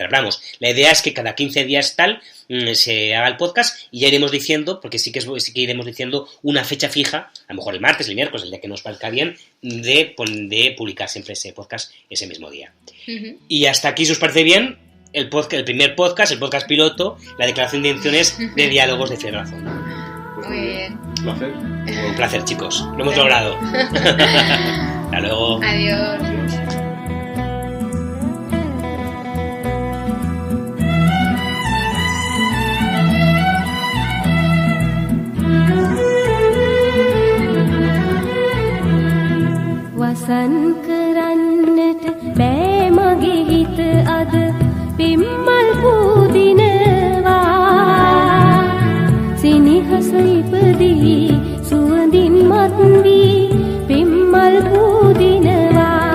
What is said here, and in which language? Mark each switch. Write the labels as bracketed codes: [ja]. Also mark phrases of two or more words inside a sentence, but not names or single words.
[es] Vamos, la idea es que cada 15 días se haga el podcast y ya iremos diciendo, porque sí que iremos diciendo una fecha fija, a lo mejor el martes, el miércoles, el día que nos parezca bien, de publicar siempre ese podcast ese mismo día. Y hasta aquí, si os parece bien, el primer podcast, el podcast piloto, la declaración de intenciones de Diálogos de Fe y Razón. Pues Muy bien. Un placer. Un placer, chicos. Lo hemos logrado. Hasta luego. Adiós. Adiós. [si] වසන් කරන්නට බෑ මගේ හිත අද පිම්මල් පූදිනවා සිනිහස ඉපදී සුවඳින් මත් වී පිම්මල් පූදිනවා